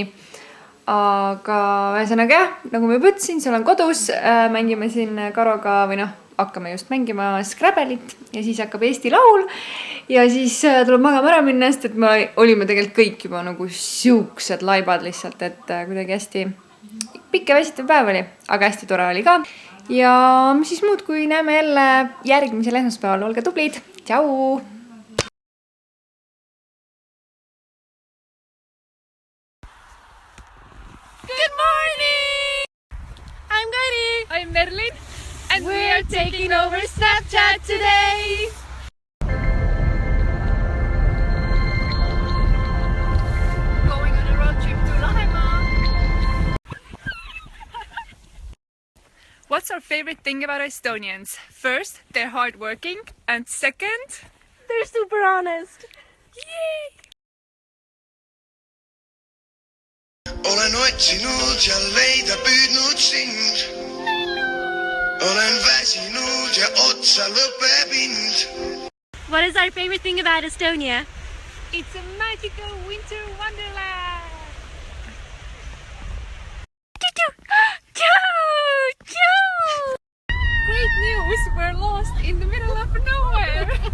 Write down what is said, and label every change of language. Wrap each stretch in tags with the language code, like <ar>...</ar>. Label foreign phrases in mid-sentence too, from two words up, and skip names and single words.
<et>Aga ühesõnaga jah, nagu ma juba ütlesin, seal on kodus, mängime siin Karoga või hakkame just mängima Scrabble'it ja siis hakkab Eesti Laul ja siis tuleb magama ära minna, sest et me olime tegelikult kõik juba nagu siuksed laibad lihtsalt, et kuidagi hästi pikk ja väsitav päev oli, aga hästi tore oli ka. Ja siis muud, kui näeme jälle järgmisel esmaspäeval, olge tublid, tšau!</et> <en>Good morning! I'm Kairi. I'm Merlin. And we are taking over Snapchat today. Going on a road trip to Lahemaa. What's our favorite thing about Estonians? First, they're hardworking, and second, They're super honest. yay!</en> <et>Olen otsinud ja leida püüdnud sind. Olen väsinud ja otsa lõpeb ind.</et> <en>What is our favorite thing about Estonia? It's a magical winter wonderland! Great news! We're lost in the middle of nowhere!</en>